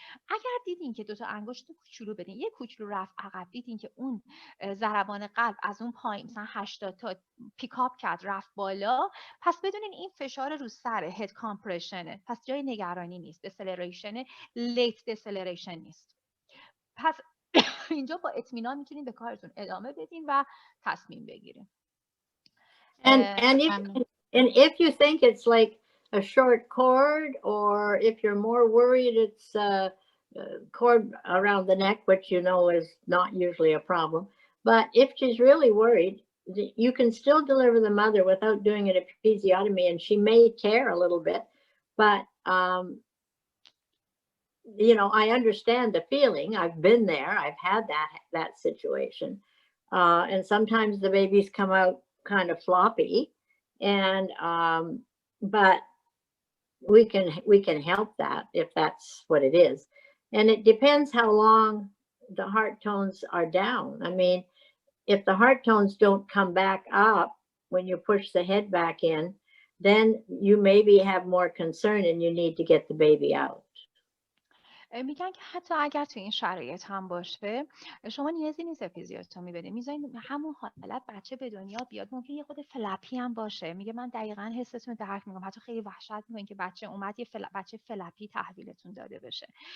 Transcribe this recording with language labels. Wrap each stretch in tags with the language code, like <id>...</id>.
<fa>اگر دیدین که 2 تا انگشت کوچولو بدین، یه کوچولو رفت عقب، دیدین که اون ضربان قلب از اون پایین مثلا 80 تا پیکاپ کرد رفت بالا، پس بدونین این فشار رو سر هد کامپرشنه، پس جای نگرانی نیست، دسلریشن لیت دسلریشن نیست. پس اینجا با اطمینان میتونین به کارتون ادامه بدین و تصمیم بگیرین.</fa> <en>And if you think it's like a short cord, or if you're more worried it's a cord around the neck, which you know is not usually a problem, but if she's really worried, you can still deliver the mother without doing an episiotomy, and she may tear a little bit, but you know, I understand the feeling. I've been there. I've had that situation, and sometimes the babies come out kind of floppy, and but we can help that if that's what it is. And it depends how long the heart tones are down. I mean, if the heart tones don't come back up when you push the head back in, then you maybe have more concern and you need to get the baby out.</en> <fa>میگن که حتی اگر تو این شرایط هم باشه شما نیازی نیست اپیزیوتومی بده، میذارین همون حالت بچه به دنیا بیاد. ممکن یه خود فلپی هم باشه. میگه من دقیقاً حستون رو درک میکنم، حتی خیلی وحشت میکنین که بچه اومد یه بچه فلپی تحویلتون داده بشه.</fa>